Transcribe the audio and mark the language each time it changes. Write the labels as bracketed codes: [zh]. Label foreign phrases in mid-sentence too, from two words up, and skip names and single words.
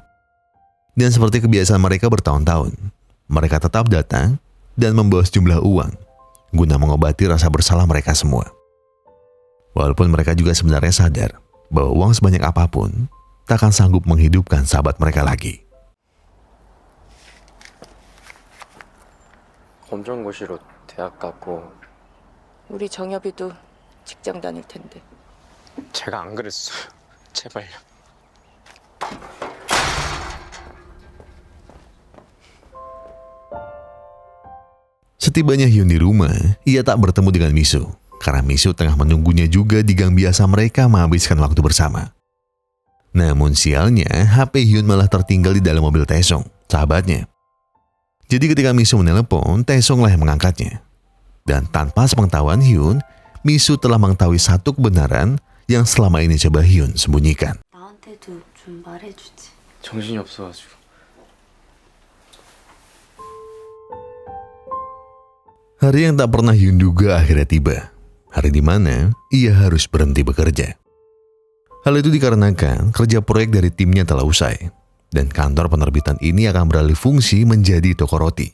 [id] Dan seperti kebiasaan mereka bertahun-tahun, mereka tetap datang dan membawa sejumlah uang guna mengobati rasa bersalah mereka semua. Walaupun mereka juga sebenarnya sadar bahwa uang sebanyak apapun takkan sanggup menghidupkan sahabat mereka lagi. [ko] 검정고시로 대학 갔고 우리 정엽이도 직장 다닐 텐데. 제가 안 그랬어요. 제발요. [id] Setibanya Hyun di rumah, ia tak bertemu dengan Misu karena Misu tengah menunggunya juga di gang biasa mereka menghabiskan waktu bersama. Namun sialnya, HP Hyun malah tertinggal di dalam mobil Taesung, sahabatnya. Jadi ketika Misu menelepon, Taesung lah yang mengangkatnya. Dan tanpa sepengetahuan Hyun, Misu telah mengetahui satu kebenaran yang selama ini coba Hyun sembunyikan. [ko] 나한테도 좀 말해주지. 정신이 없어가지고. [id] Hari yang tak pernah Hyun duga akhirnya tiba. Hari di mana ia harus berhenti bekerja. Hal itu dikarenakan kerja proyek dari timnya telah usai. Dan kantor penerbitan ini akan beralih fungsi menjadi toko roti.